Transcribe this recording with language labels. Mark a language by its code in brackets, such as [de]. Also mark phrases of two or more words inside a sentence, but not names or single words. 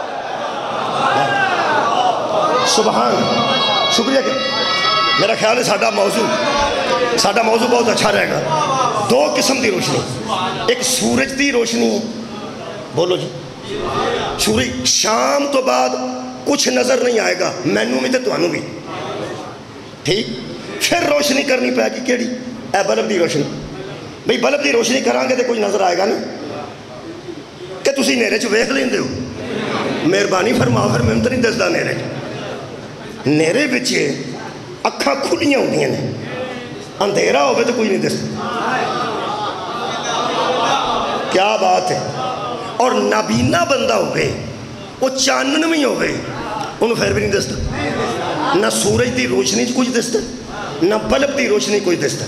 [pa] سبحان، شکریہ کہ میرا خیال ہے ساڈا موضوع بہت اچھا رہے گا۔ دو قسم دی روشنی، ایک سورج دی روشنی، بولو جی، سورج شام تو بعد کچھ نظر نہیں آئے گا، مینوں بھی تے تانوں بھی، ٹھیک؟ پھر روشنی کرنی پائے گی، کیڑی؟ اے بلب دی روشنی۔ بھئی بلب دی روشنی کران گے تے کچھ نظر آئے گا نا، کہ تسی نیرے چ ویکھ لیندے ہو؟ مہربانی فرماؤ، پھر میں تو نہیں دسدا نیرے چ، نیرے وچ اکھاں کھلیاں ہوندیاں نے، اندھیرا ہوگا تو کوئی نہیں دستا۔ [ur] کیا بات ہے! [pa] اور نابینا بندہ ہو گئے، وہ چانن میں ہو گئے، انہوں پھر بھی نہیں دستا، نہ سورج دی روشنی کچھ دستا، نہ بلب دی روشنی کوئی دستا۔